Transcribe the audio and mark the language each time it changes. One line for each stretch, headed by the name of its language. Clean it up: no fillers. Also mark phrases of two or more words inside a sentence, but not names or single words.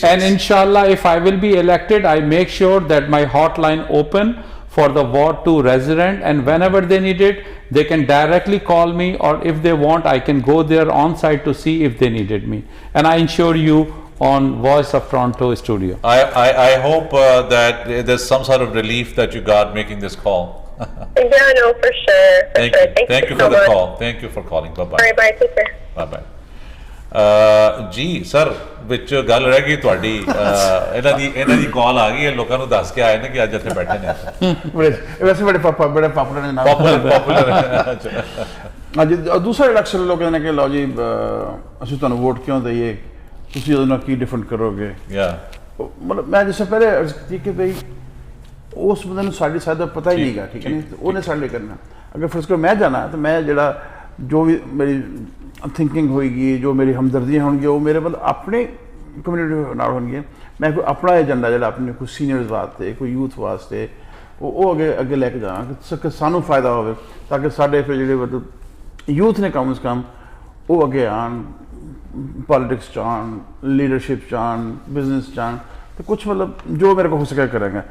English: And inshallah, if I will be elected, I make sure that my hotline open for the Ward 2 resident, and whenever they need it, they can directly call me, or if they want, I can go there on site to see if they needed me. And I ensure you on Voice of Toronto studio. I hope that there's some sort of relief that you got making this call. Yeah, no, for sure. Thank you for the call. Thank you for calling. Bye bye. All right, bye, take care. Bye bye.
Punjabi: ਜੀ ਸਰ ਵਿੱਚ ਗੱਲ ਰਹਿ ਗਈ ਤੁਹਾਡੀ, ਇਹਨਾਂ ਦੀ ਕਾਲ ਆ ਗਈ ਹੈ, ਲੋਕਾਂ ਨੂੰ ਦੱਸ ਕੇ ਆਏ ਨੇ ਕਿ ਅੱਜ ਇੱਥੇ ਬੈਠੇ ਨੇ। ਵੈਸੇ ਬੜੇ ਪਾਪੂਲਰ ਨੇ, ਅੱਜ ਦੂਸਰਾ ਇਲੈਕਸ਼ਨ ਲੋਕ ਕਹਿੰਦੇ ਨੇ ਕਿ ਲਓ ਜੀ ਅਸੀਂ ਤੁਹਾਨੂੰ ਵੋਟ ਕਿਉਂ ਦਈਏ, ਤੁਸੀਂ ਉਹਦੇ ਨਾਲ ਕੀ ਡਿਫਰੈਂਟ ਕਰੋਗੇ। ਮਤਲਬ ਮੈਂ ਜਿਸ ਪਹਿਲੇ ਅਰਜ਼ ਕੀਤੀ ਕਿ ਬਈ ਉਸ ਬੰਦੇ ਨੂੰ ਸਾਡੀ ਸਾਇਦ ਦਾ ਪਤਾ ਹੀ ਨਹੀਂਗਾ, ਠੀਕ ਹੈ ਨਹੀਂ, ਉਹਨੇ ਸਾਡੇ ਲਈ ਕਰਨਾ। ਅਗਰ ਫਰਜ਼ ਕਰੋ ਮੈਂ ਜਾਣਾ ਤਾਂ ਮੈਂ ਜਿਹੜਾ
Urdu: جو بھی میری تھنکنگ ہوئے گی, جو میری ہمدردیاں ہوں گی, وہ میرے مطلب اپنے کمیونٹی نال ہون گے.
Punjabi: میں کوئی اپنا ایجنڈا جڑا اپنے کوئی سینئرز واسطے, کوئی یوتھ واسطے وہ اگے لے کے جانا کہ سانوں فائدہ ہوئے, تاکہ ساڈے پھر جڑے مطلب یوتھ نے کم از کم وہ اگے آن, پالیٹکس چاہن, لیڈرشپ چاہن, بزنس چاہن, تو کچھ مطلب جو میرے کو ہو سکے کریں گے.